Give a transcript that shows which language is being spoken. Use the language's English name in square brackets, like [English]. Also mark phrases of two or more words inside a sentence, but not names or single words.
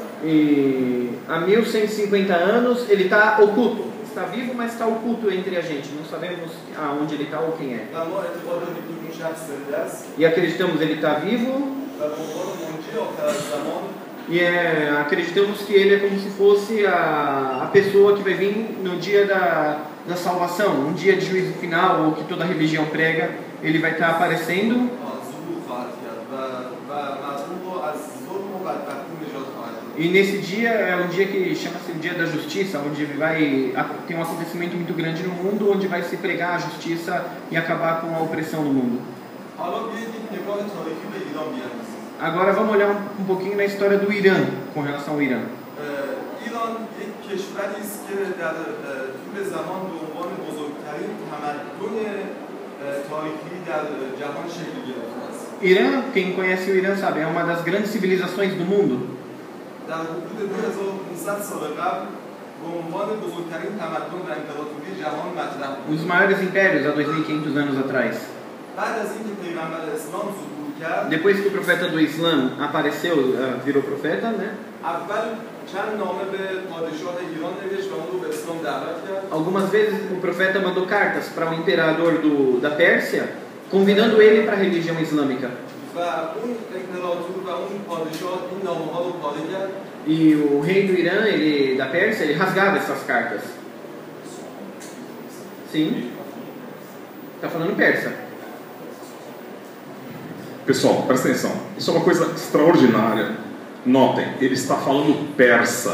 [Portuguese] E há 1150 anos ele está oculto. Está vivo, mas está oculto entre a gente. Não sabemos aonde ele está ou quem é. [Persian] و ما اعتقاد داریم که اون شخص زنده است. [Portuguese] E acreditamos ele está vivo. [Persian] و به عنوان منجی آخر الزمان [Portuguese] E acreditamos que ele é como se fosse a pessoa que vai vir no dia da salvação, um dia de juízo final, ou que toda religião prega, ele vai estar aparecendo. [Persian] ظهور خواهد کرد و مظلوم رو از ظلم و بدبختی نجات خواهد داد. [Portuguese] E nesse dia é um dia que chama-se Dia da Justiça, onde vai ter um acontecimento muito grande no mundo, onde vai se pregar a justiça e acabar com a opressão no mundo. [Persian] حالا بیایید یک نگاه تاریخی به ایران بیاندازیم. [Portuguese] Agora vamos olhar um pouquinho na história do Irã, com relação ao Irã. [Persian] ایران یک کشوری است که در طول زمان به عنوان بزرگترین تمدن تاریخی در جهان شکل گرفته است. [Portuguese] Irã, quem conhece o Irã sabe, é uma das grandes civilizações do mundo. [Persian] در حدود 2500 سال قبل به عنوان بزرگترین تمدن و امپراتوری جهان مطرح بود. [Portuguese] Um dos maiores impérios há 2500 anos atrás. [Persian] بعد از اینکه پیغمبر اسلام ظهور کرد، [Portuguese] Depois que o profeta do Islã apareceu, virou profeta, né? [Persian] اول چند نامه به پادشاه ایران نوشت و اون رو به اسلام دعوت کرد. [Portuguese] Algumas vezes o profeta mandou cartas para o imperador da Pérsia, convidando ele para a religião islâmica. [Persian] و اون امپراتور و اون پادشاه این نامه‌ها رو پاره کرد. [Portuguese] E o rei do Irã, da Pérsia, ele rasgava essas cartas. Sim. Está falando persa. Pessoal, presta atenção. Isso é uma coisa extraordinária. Notem, ele está falando persa.